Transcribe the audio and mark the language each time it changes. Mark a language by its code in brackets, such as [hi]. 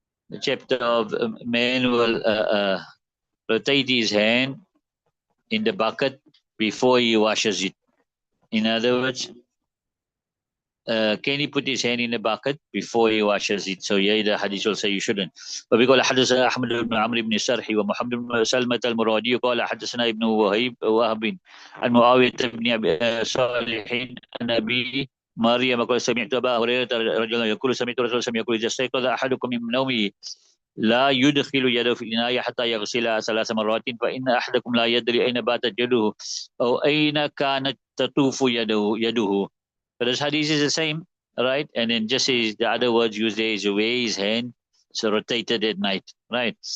[en] The chapter of man will rotate his hand in the bucket before he washes it. In other words, can he put his hand in the bucket before he washes it? So yeah, the hadith will say you shouldn't. [ar] وبيقول حدثنا أحمد بن عمرو بن السرحي ومحمد بن سلمة المرادي قال حدثنا ابن وهب عن معاوية بن أبي صالح عن أبي مريم قال سمعت أبا هريرة رجلا يقول سمعت رسول الله يقول إذا استيقظ أحدكم من نومه لا يدخل يده في الإناء حتى يغسلها 3 مرات فإن أحدكم لا يدري أين باتت يده أو أين كانت تطوف يده. [en] But this hadith is the same, right? And then just as the other words used there is away his hand, so rotated at night, right?